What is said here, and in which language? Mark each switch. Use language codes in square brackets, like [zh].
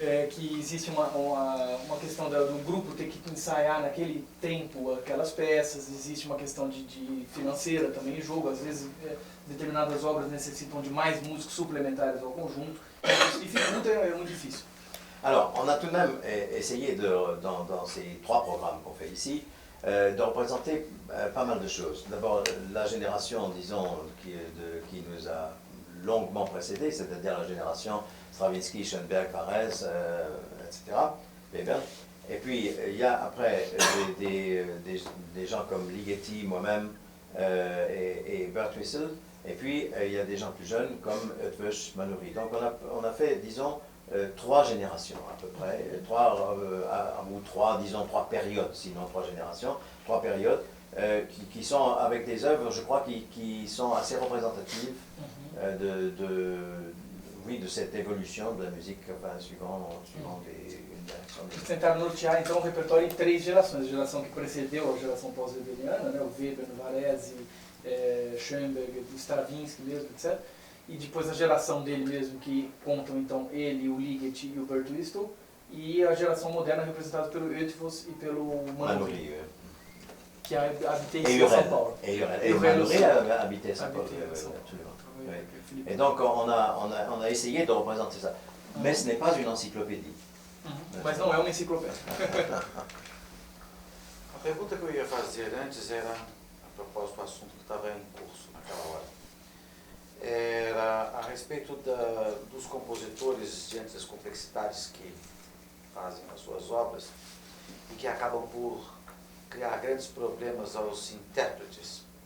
[pt] Que existe uma questão do grupo ter que ensaiar naquele tempo aquelas peças, existe uma questão de financeira também em jogo, às vezes determinadas obras necessitam de mais músicos suplementaires ao conjunto, isso dificulta, é muito difícil. [fr] Alors, on a tout de même essayé, dans ces 3 programmes qu'on fait ici, de représenter pas mal de choses. D'abord, la génération, disons, qui nous a longuement précédés, c'est-à-dire la génération Stravinsky, Schoenberg, Varese, etc., Weber. Et puis, il y a après des gens comme Ligeti, moi-même, et Bert Wissel. Et puis, il y a des gens plus jeunes comme Eötvös, Manoury. Donc, on a fait, disons, 3 générations à peu près, 3 périodes, sinon 3 générations, 3 périodes qui sont avec des œuvres, je crois, qui sont assez représentatives de cette évolution de la musique, enfin, suivant une direction. [pt] Eles tentaram nortear então o repertório em 3 gerações, a geração que precedeu a geração pós-weberiana, né, o Weber, o Varese, Schoenberg, Stravinsky mesmo, etc. E depois a geração dele mesmo, que contam então ele, o Ligeti e o Bert Wistel, e a geração moderna representada pelo Eötvös e pelo Manoury, que [fr] habité ici à [pt] São Paulo. [fr] Et Manoury a habité à São Paulo, absolument. Et donc on a essayé de représenter ça, mais ce n'est pas une encyclopédie. [pt] Mas não é uma enciclopédia. A pergunta que eu ia fazer antes era, a propósito do assunto que estava em curso naquela hora, era a respeito dos compositores diante das complexidades que fazem as suas obras e que acabam por criar grandes problemas aos intérpretes.